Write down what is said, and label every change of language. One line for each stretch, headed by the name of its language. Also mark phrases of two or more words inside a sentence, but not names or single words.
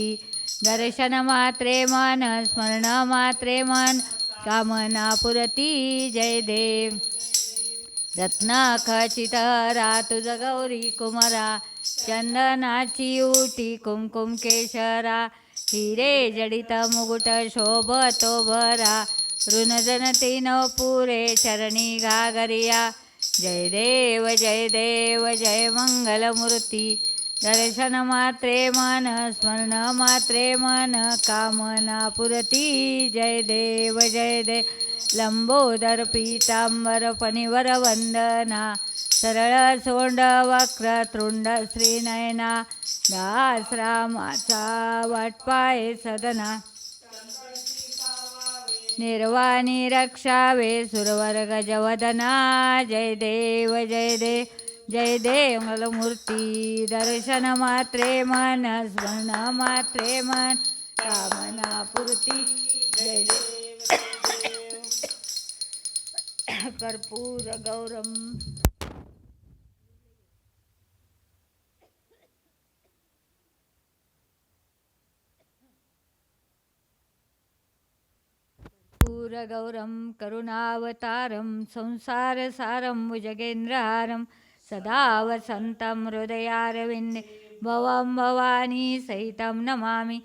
Marathi: दर्शन मात्रे मन स्मरण मात्रे मन कामना पुरती. जय देव. रत्नाखचित हरा तुझ गौरी कुमरा. चंदनाची उटी कुमकुम केशरा. हिरे जडित मुकुट शोभतो भरा. ऋणजनती न पुरे चरणी घागरिया. जय देव जय देव जय मंगलमूर्ती. दर्शन मात्रे मन स्मरण मात्रे मन कामना पुरती. जय देव जय देव. लंबोदर पीतांबर फणीवर वंदना. सरळ सोंड वक्र तृंड श्रीनयना. दास रामाचा वाटपाये सदना. निर्वाणी रक्षावे सुरवर गजवदना. जय देव जय देव जय देव मंगलमूर्ती. दर्शन मात्रे मन स्मरण मात्रे मन कामना पुरती. जय देव
Sanskrit: कर्पूर गौरम गौरम करुणावतारं संसारसारं भुजगेन्द्रहारं सदा वसन्तं हृदयारविन्दे भवं भवानी सहितं नमामि.